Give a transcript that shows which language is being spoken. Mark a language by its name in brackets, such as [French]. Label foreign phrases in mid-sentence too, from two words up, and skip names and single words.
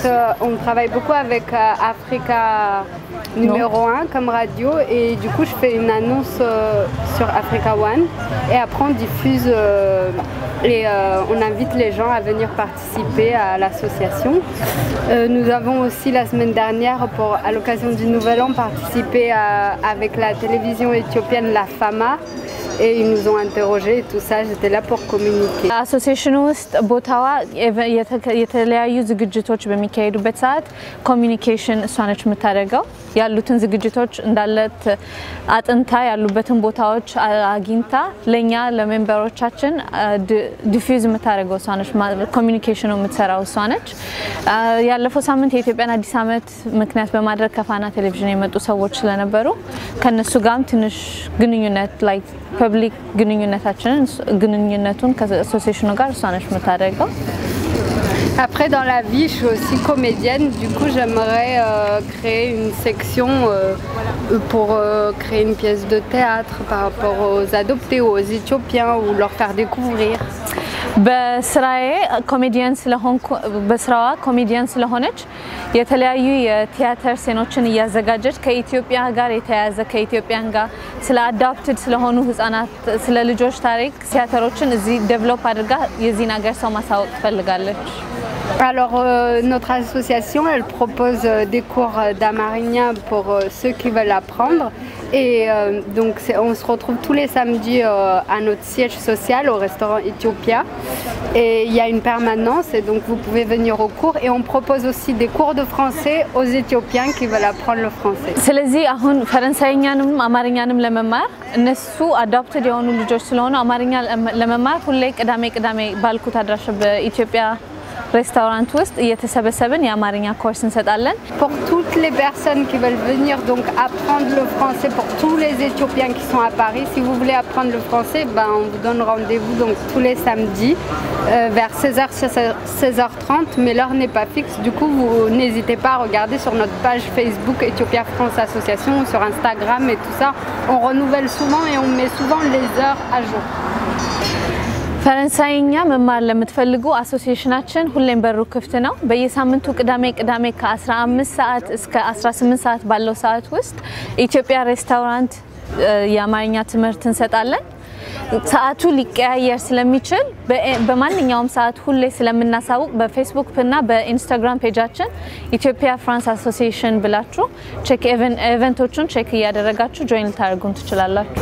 [French] On travaille beaucoup avec Africa numéro 1 comme radio et du coup, je fais une annonce sur Africa One et après on diffuse et on invite les gens à venir participer à l'association. Nous avons aussi la semaine dernière, à l'occasion du Nouvel An, participé avec la télévision éthiopienne La Fama et ils nous ont interrogés et tout ça, j'étais là pour communiquer. [Amharic] አሶሲዬሽኑ ውስጥ ቦታዋ የተለያዩ ዝግጅቶች በሚካሄዱበት ሰዓት ኮሚኒኬሽን እሷ ነች የምታደርገው ያሉትን ዝግጅቶች እንዳለት አጥንታ ያሉበትን ቦታዎች አግኝታ ለኛ ለሜምበሮቻችን ዲፊውዝ የምታደርገው እሷ ነች ኮሚኒኬሽኑ የምትሰራው እሷ ነች ያለፈው ሳምንት የኢትዮጵያን አዲስ ዓመት ምክንያት በማድረግ ከፋና ቴሌቪዥን የመጡ ሰዎች ስለነበሩ ከነሱ ጋርም ትንሽ ግንኙነት [English] like public [Amharic] ግንኙነቱን ከአሶሲዬሽኑ ጋር እሷ ነች የምታደርገው [French] Après, dans la vie, je suis aussi comédienne. Du coup, j'aimerais créer une section pour créer une pièce de théâtre par rapport aux adoptés ou aux Éthiopiens ou leur faire découvrir. [Amharic] በስራዬ ኮሜዲያን ስለሆነች የተለያዩ የቲያትር ሴኖችን ያዘጋጀች ከኢትዮጵያ ጋር የተያያዘ ከኢትዮጵያን ጋር ስለ አዳፕትድ ስለሆኑ ህፃናት ስለ ልጆች ታሪክ ቲያትሮችን እዚህ ዴቨሎፕ አድርጋ የዚህን ሀገር ሰው ማሳወቅ ትፈልጋለች [French] Alors, notre association, elle propose des cours d'amarinien pour ceux qui veulent apprendre. Et donc, on se retrouve tous les samedis à notre siège social au restaurant Ethiopia. Et il y a une permanence, et donc vous pouvez venir au cours. Et on propose aussi des cours de français aux Éthiopiens qui veulent apprendre le français. [Amharic] ስለዚህ አሁን ፈረንሳይኛንም አማርኛንም ለመማር እነሱ አዳፕትድ የሆኑ ልጆች ስለሆኑ አማርኛ ለመማር ሁሌ ቅዳሜ ባልኩት አድራሻ በኢትዮጵያ ሬስቶራንት ውስጥ እየተሰበሰብን የአማርኛ ኮርስ እንሰጣለን። [French] Pour toutes les personnes qui veulent venir donc apprendre le français, pour tous les Éthiopiens qui sont à Paris, si vous voulez apprendre le français, ben, on vous donne rendez-vous donc tous les samedis vers 16h, 16h30, mais l'heure n'est pas fixe. Du coup, vous n'hésitez pas à regarder sur notre page Facebook Ethiopia France Association ou sur Instagram et tout ça. On renouvelle souvent et on met souvent les heures à jour. [Amharic] ፈረንሳይኛ መማር ለምትፈልጉ አሶሲዬሽናችን ሁሌም በሩ ክፍት ነው። በየሳምንቱ ቅዳሜ ከ15 ሰዓት እስከ 18 ሰዓት ባለው ሰዓት ውስጥ ኢትዮጵያ ሬስቶራንት የአማርኛ ትምህርት እንሰጣለን። ሰዓቱ ሊቀያየር ስለሚችል በማንኛውም ሰዓት ሁሌ ስለምናሳውቅ በፌስቡክ እና በኢንስታግራም ፔጃችን ኢትዮጵያ ፍራንስ አሶሲዬሽን ብላችሁ ቼክ ኢቨንቶቹን ቼክ እያደረጋችሁ ጆይን ታደርጉን ትችላላችሁ።